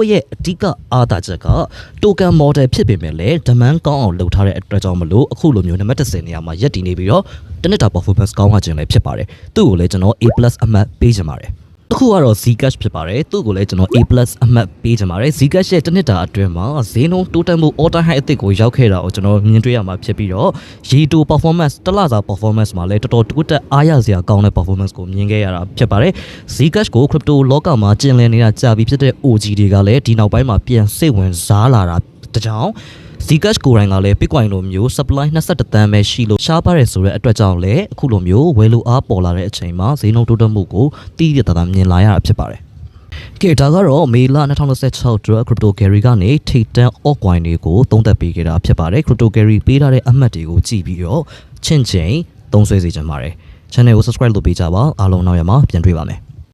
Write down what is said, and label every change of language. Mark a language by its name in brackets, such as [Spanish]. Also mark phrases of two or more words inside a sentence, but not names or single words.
[Burmese] ရဲ့အဓိကအားသာချက်က [English] token model [Burmese] ဖြစ်ပေမဲ့လည်း demand ကောင်းအောင်လုပ်ထားတဲ့အတွက်ကြောင့်မလို့အခုလိုမျိုးနံပါတ်10နေရာမှာရပ်တည်နေပြီးတော့တစ်နှစ်တာ performance ကောင်းလာခြင်းလည်းဖြစ်ပါတယ်သူ့ကိုလည်းကျွန်တော် A+ အမှတ်ပေးချင်ပါတယ်အခုကတော့ Zcash ဖြစ်ပါတယ် သူ့ကိုလည်းကျွန်တော် A+ အမှတ်ပေးချင်ပါတယ် Zcash ရဲ့တစ်နှစ်တာအတွင်းမှာဈေးနှုန်းတိုးတက်မှု [English] all time high [Burmese] အသစ်ကိုရောက်ခဲ့တာကိုကျွန်တော်မြင်တွေ့ရမှာဖြစ်ပြီးတော့ရေတို performance တစ်လစာ performance မှာ လည်းတော်တော်တိုးတက်အားရစရာကောင်းတဲ့ performance ကိုမြင်ခဲ့ရတာဖြစ်ပါတယ် Zcash ကို crypto လောကမှာကျင်လည်နေတာကြာပြီဖြစ်တဲ့ OG တွေက လည်းဒီနောက်ပိုင်းမှာပြန်စိတ်ဝင်စားလာတာတကြောင်Zcash ကိုယ်တိုင်ကလည်း Bitcoin လိုမျိုး supply 21တန်းပဲရှိလို့ရှားပါတယ်ဆိုတဲ့အတွက်ကြောင့်လည်းအခုလိုမျိုးဝယ်လိုအားပေါ်လာတဲ့အချိန်မှာဈေးနှုန်းတိုးတက်မှုကိုတိတိကျကျမြင်လာရတာဖြစ်ပါတယ်။ကဲဒါကတော့မေလ2026အတွက် Crypto Gary ကနေထိပ်တန်း altcoin တွေကိုသုံးသပ်ပေးခဲ့တာဖြစ်ပါတယ်။ Crypto Gary ပေးထားတဲ့အမှတ်တွေကိုကြည့်ပြီးတော့ချင့်ချိန်သုံးဆွဲစေချင်ပါတယ်။ Channel ကို subscribe လုပ်ပေးကြပါအားလုံးနောက်ရမှာပြန်တွေ့ပါမယ်။